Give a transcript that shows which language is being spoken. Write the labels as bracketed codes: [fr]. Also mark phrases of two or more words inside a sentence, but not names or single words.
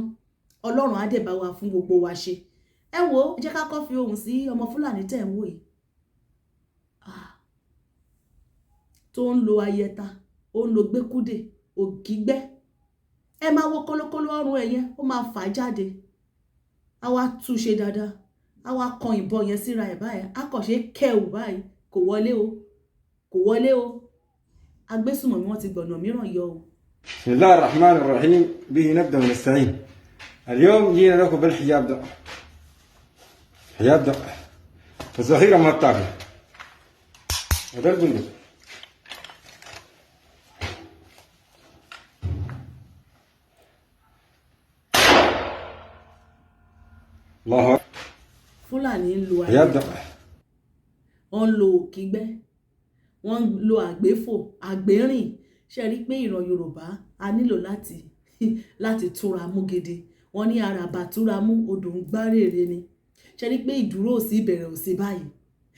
[yo] Ọlọ́run á dẹ̀ bá wa fún gbogbo wa ṣe. Ẹ wo, jẹ́ ká kọ́ fi ohùn sí ọmọ Fúlàní tẹ̀ ń wò yìí tó ń lo Ayẹta, ó ń lo Gbékúdè, òkígbẹ́. Ẹ máa wo kólókóló ọrùn ẹ̀ yẹn, ó máa fà jáde. A wá túṣe dáadáa, a wá kan ìbọn yẹn síra ẹ̀ báyìí, a kàn ṣe kẹ́wù báyìí, kò wọlé o, kò wọlé o. Agbésùmọ̀mí wọ́n ti gbọ̀nà mìíràn yọ o. [ar] بسم الله الرحمن الرحيم، به نبدأ ونستعين. اليوم جينا لكم بالحجاب ده، حجاب ده الذخيرة ما بتاكل، هذا البندق. الله [yo] Fúlàní ń lo Ayẹta, wọ́n ń lo òkígbẹ́, wọ́n ń lo àgbéfò, àgbérìn. Ṣé rí pé ìran Yorùbá a nílò láti túra mú gidi. Wọ́n ní àràbà túra mú odò ń gbárèrè ni. Ṣé rí pé ìdúró ò sí ìbẹ̀rẹ̀ ò sí báyìí.